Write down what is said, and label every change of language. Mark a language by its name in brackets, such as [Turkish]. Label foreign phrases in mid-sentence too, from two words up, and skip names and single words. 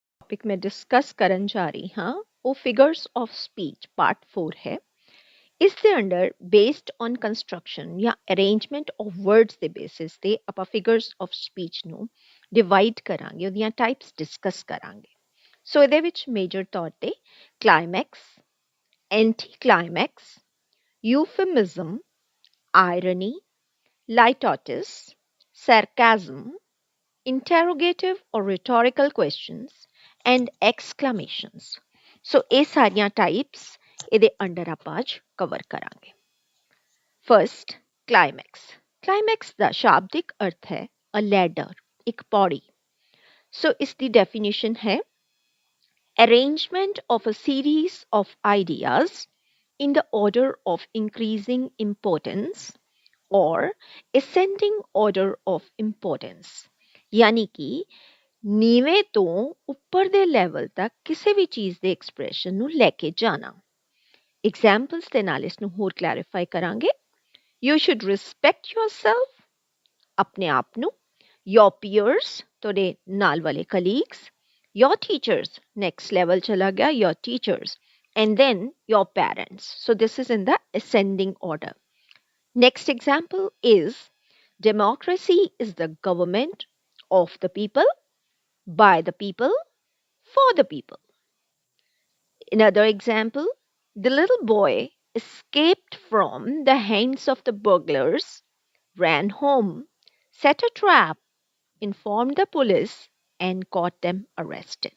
[Punjabi] ਟੌਪਿਕ ਮੈਂ ਡਿਸਕਸ ਕਰਨ ਜਾ ਰਹੀ ਹਾਂ ਵੋ [English] figures of speech [Punjabi] ਪਾਰਟ 4 ਹੈ। ਇਸ ਦੇ [English] under based on construction [Punjabi] ਜਾਂ [English] arrangement of words [Punjabi] ਦੇ ਬੇਸਿਸ ਤੇ ਆਪਾਂ [English] figures of speech [Punjabi] ਨੂੰ ਡਿਵਾਈਡ ਕਰਾਂਗੇ, ਉਹਦੀਆਂ ਟਾਈਪਸ ਡਿਸਕਸ ਕਰਾਂਗੇ। ਸੋ ਇਹਦੇ ਵਿੱਚ ਮੇਜਰ ਤੌਰ ਤੇ [English] climax, anti climax, euphemism, irony, litotes, sarcasm, interrogative or rhetorical questions, and exclamations. [Punjabi] So ਇਹ ਸਾਰੀਆਂ ਟਾਈਪਸ ਇਹਦੇ ਅੰਡਰ ਆਪਾਂ ਅੱਜ ਕਵਰ ਕਰਾਂਗੇ। [English] First, climax. [Punjabi] ਕਲਾਈਮੈਕਸ ਦਾ ਸ਼ਾਬਦਿਕ ਅਰਥ ਹੈ [English] a ladder, [Punjabi] ਇੱਕ ਪੌੜੀ। ਸੋ ਇਸ ਦੀ ਡੈਫੀਨੇਸ਼ਨ ਹੈ [English] arrangement of a series of ideas in the order of increasing importance or ascending order of importance, [Hindi] यानी कि [Punjabi] ਨੀਵੇਂ ਤੋਂ ਉੱਪਰ ਦੇ ਲੈਵਲ ਤੱਕ ਕਿਸੇ ਵੀ ਚੀਜ਼ ਦੇ ਐਕਸਪ੍ਰੈਸ਼ਨ ਨੂੰ ਲੈ ਕੇ ਜਾਣਾ। ਐਗਜ਼ਾਮਪਲਸ ਦੇ ਨਾਲ ਇਸ ਨੂੰ ਹੋਰ ਕਲੈਰੀਫਾਈ ਕਰਾਂਗੇ। [English] You should respect yourself, [Punjabi] ਆਪਣੇ ਆਪ ਨੂੰ, [English] your peers, [Punjabi] ਤੁਹਾਡੇ ਨਾਲ ਵਾਲੇ ਕਲੀਗਸ, [English] your teachers, next level [Punjabi] ਚਲਾ ਗਿਆ, [English] your teachers, and then your parents. So this is in the ascending order. Next example is democracy is the government of the people, by the people, for the people. Another example, the little boy escaped from the hands of the burglars, ran home, set a trap, informed the police, and got them arrested.